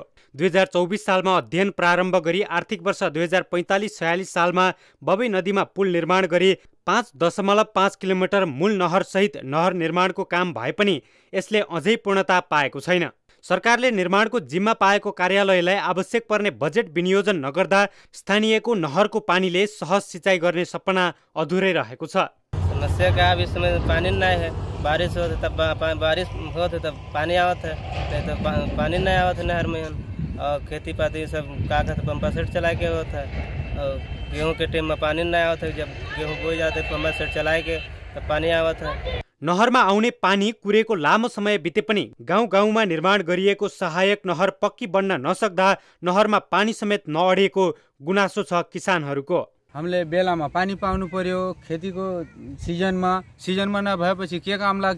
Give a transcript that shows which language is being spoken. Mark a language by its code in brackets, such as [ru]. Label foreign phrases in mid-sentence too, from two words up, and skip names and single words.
[ne] 2024 सालमा अध्ययन प्रारम्भ गरी आर्थिक वर्ष 2045-46 सालमा बबई नदीमा पुल निर्माण गरी 5.5 किलोमिटर मूल नहर सहित नहर निर्माणको काम भए पनि यसले अझै पूर्णता पाएको छैन। सरकारले निर्माणको जिम्मा पाएको कार्यालयलाई आवश्यक पर्ने बजेट विनियोजन नगर्दा स्थानीयको नहरको पानीले सहज सिंचाई गर्ने सपना अधुरै रहेको छ। [awa] समस्या का अब इस समय पानी नहीं है। बारिश होते तब पानी आवत है, नहीं तो पानी नहीं आवत है नहर में। और खेती पाती सब का कहते पंपा सेट चला के होता है। और गेहूँ के टाइम में पानी नहीं आवत है, जब गेहूँ बोई जाते पंपा सेट चलाए के तब पानी आवत है। [ne] नहरमा आउने पानी कुरेको लामो समय बिते पनि गाउँ-गाउँमा निर्माण गरिएको सहायक नहर पक्की बन्न नसक्दा नहरमा पानी समेत नअडेको गुनासो छ किसानहरूको। हामीले बेलामा पानी पाउनु पर्यो। खेतीको सिजनमा नभएपछि के काम लाग्छ?